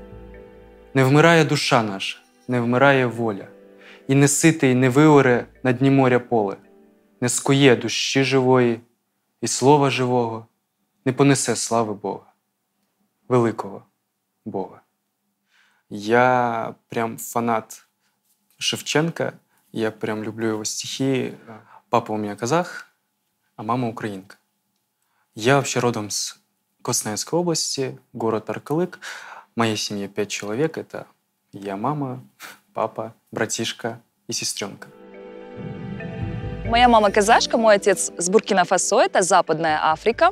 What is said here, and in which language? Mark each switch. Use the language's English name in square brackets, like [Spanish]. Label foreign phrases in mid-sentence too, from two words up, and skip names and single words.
[Ukrainian] Не вмирає душа наша, не вмирає воля, і не ситий не виоре на дні моря поле, не скує душі живої і слова живого, не понесе слави Бога, великого Бога. [Russian] Я прям фанат Шевченка, я прям люблю его стихи. Папа у меня казах, а мама украинка. Я вообще родом с Красноярской области, город Аркылык. В моей семье 5 человек. Это я, мама, папа, братишка и сестренка. Моя мама казашка, мой отец с Буркина-Фасо, это Западная Африка.